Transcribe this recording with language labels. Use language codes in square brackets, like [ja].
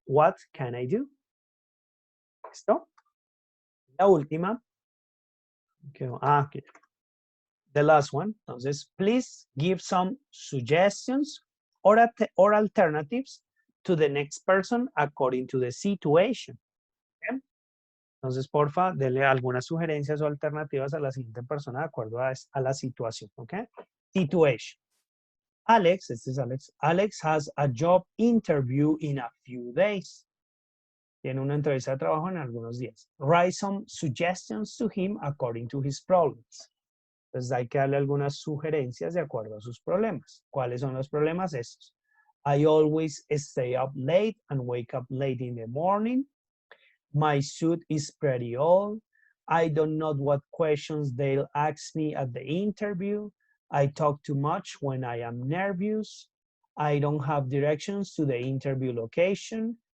[en] What can I do? ¿Listo? [es] La última. [en] Okay. Okay. The last one. Entonces, please give some suggestions or alternatives to the next person according to the situation. ¿Okay? [es] Entonces, porfa, dele algunas sugerencias o alternativas a la siguiente persona de acuerdo a la situación. ¿Ok? Situation. Alex, este es Alex. [en] Alex has a job interview in a few days. [es] Tiene una entrevista de trabajo en algunos días. [en] Write some suggestions to him according to his problems. [es] Entonces hay que darle algunas sugerencias de acuerdo a sus problemas. ¿Cuáles son los problemas? Estos. [en] I always stay up late and wake up late in the morning. My suit is pretty old. I don't know what questions they'll ask me at the interview. I talk too much when I am nervous. I don't have directions to the interview location.